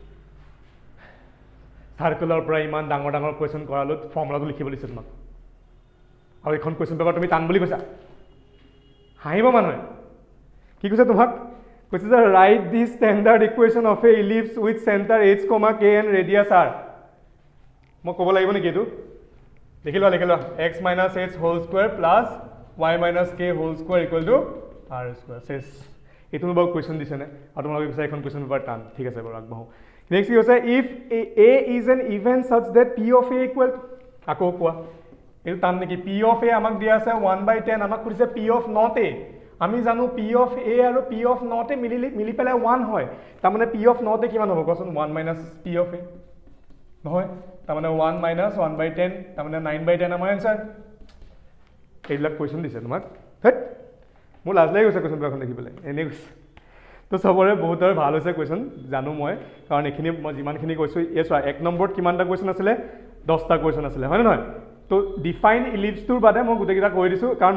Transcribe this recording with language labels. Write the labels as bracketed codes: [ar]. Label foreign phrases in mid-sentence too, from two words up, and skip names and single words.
[as] সাৰ্কুলাৰ পৰা ইমান ডাঙৰ ডাঙৰ কুৱেশ্যন কৰালো ফৰ্মুলাটো লিখিব দিছে তোমাক আৰু এখন [en] question paper [as] তুমি টান বুলি কৈছা হাঁহিব মানুহে কি কৈছে তোমাক কৈছে যে [en] write the standard equation of an ellipse with center H, K and radius R [as] মই ক'ব লাগিব নেকি এইটো লিখি লোৱা [en] x minus h whole square plus y minus k whole square equal to r square [as] শেষ এইটো বাৰু কুৱেশ্যন দিছেনে আৰু তোমালোকে কৈছে এখন কুৱেশ্যন পেপাৰ টান ঠিক আছে বাৰু আগবাঢ়ো নেক্সট কি কৈছে [en] if a is an event such that p of a equal [as] আকৌ কোৱা এইটো টান নেকি [en] p of a [as] আমাক দিয়া আছে 1/10 আমাক কৈছে [en] p of not a [as] আমি জানো [en] p of a [as] আৰু [en] p of not a [as] মিলি পেলাই 1 হয় তাৰমানে p [en] of not a [as] কিমান হ'ব কোৱাচোন [en] 1 minus p of a [as] নহয় তাৰমানে [en] 1 minus 1/10 [as] তাৰমানে 9/10 আমাৰ এনসাৰ এইবিলাক কুৱেশ্যন দিছে তোমাক হেট মোৰ লাজ লাগি গৈছে কুৱেশ্যন পেপাৰখন দেখি পেলাই এনে কৈছে তো সবৰে বহুতৰ ভাল হৈছে কুৱেশ্যন জানো মই কাৰণ এইখিনি মই যিমানখিনি কৈছোঁ এই চোৱা 1 নম্বৰত কিমানটা কুৱেশ্যন আছিলে 10টা কুৱেশ্যন আছিলে হয় নে নহয় তো ডিফাইন ইলিপ্সটোৰ বাদে মই গোটেইকেইটা কৈ দিছোঁ কাৰণ